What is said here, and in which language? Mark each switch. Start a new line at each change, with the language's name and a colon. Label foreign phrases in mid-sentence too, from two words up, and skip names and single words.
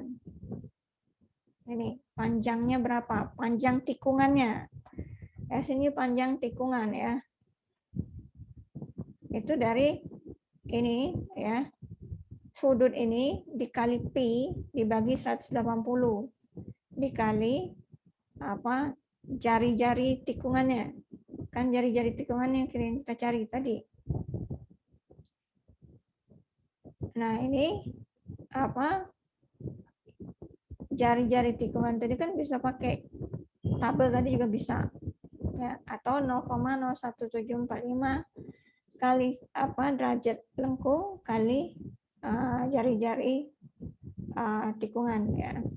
Indonesian: Ini panjangnya berapa? Panjang tikungannya. Ini panjang tikungan, ya. Itu dari ini, ya. Sudut ini dikali pi dibagi 180 dikali jari-jari tikungannya. Kan jari-jari tikungannya yang kita cari tadi. Nah, ini jari-jari tikungan tadi kan bisa pakai tabel tadi juga bisa, ya, atau 0,01745 kali derajat lengkung kali jari-jari tikungan ya.